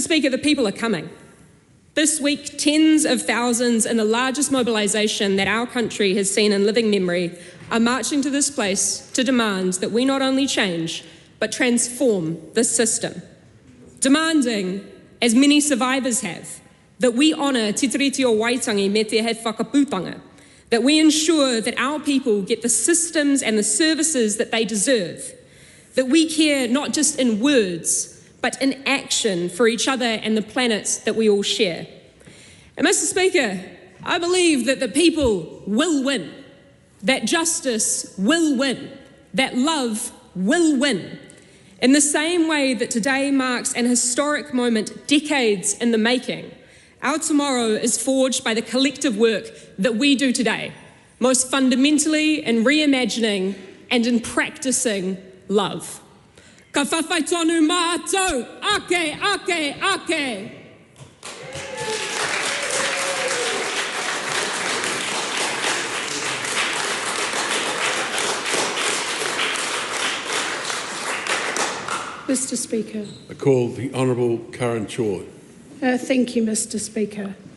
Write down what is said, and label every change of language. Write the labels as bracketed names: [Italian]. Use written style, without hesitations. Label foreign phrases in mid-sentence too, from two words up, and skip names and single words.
[English] Speaker, the people are coming. This week, tens of thousands in the largest mobilisation that our country has seen in living memory are marching to this place to demand that we not only change, but transform this system. Demanding, as many survivors have, that we honour Te Tiriti o Waitangi [Māori] me te he whakaputanga, [English] that we ensure that our people get the systems and the services that they deserve, that we care not just in words, but in action for each other and the planet that we all share. And Mr. Speaker, I believe that the people will win, that justice will win, that love will win. In the same way that today marks an historic moment, decades in the making, our tomorrow is forged by the collective work that we do today, most fundamentally in reimagining and in practicing love. [Māori] Ka whawhai tonu mātou, ake, ake, ake. [English] Mr. Speaker. I call the Honourable Karen Choi. Thank you, Mr. Speaker.